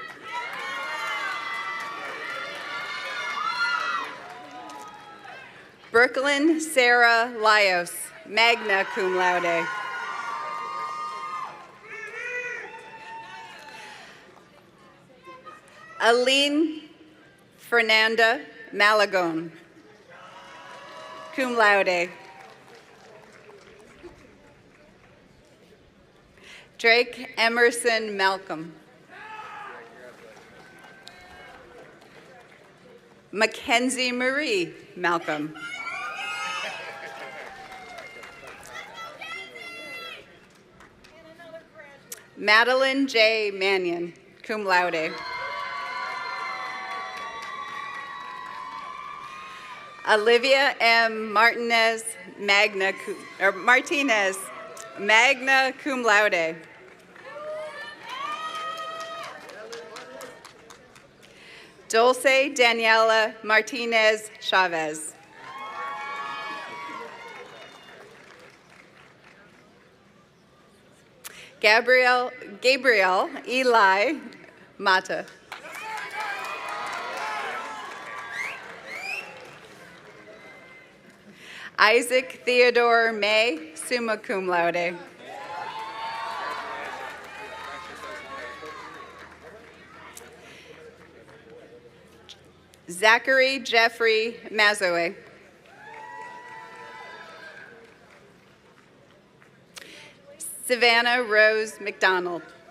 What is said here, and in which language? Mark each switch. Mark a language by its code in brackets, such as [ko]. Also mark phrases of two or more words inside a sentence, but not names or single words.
[en] Brooklyn Sarah Lios, [la] magna cum laude. [en] Aline Fernanda Malagón, [la] cum laude. [en] Drake Emerson Malcolm. Mackenzie Marie Malcolm. Madeline J. Mannion, [la] cum laude. [en] Olivia M. Martinez, [la] magna cum laude. [en] Dulce Daniela Martinez Chavez. Gabriel Eli Mata. Isaac Theodore May, [la] summa cum laude. [en] Zachary Jeffrey Mazoe. Savannah Rose McDonald.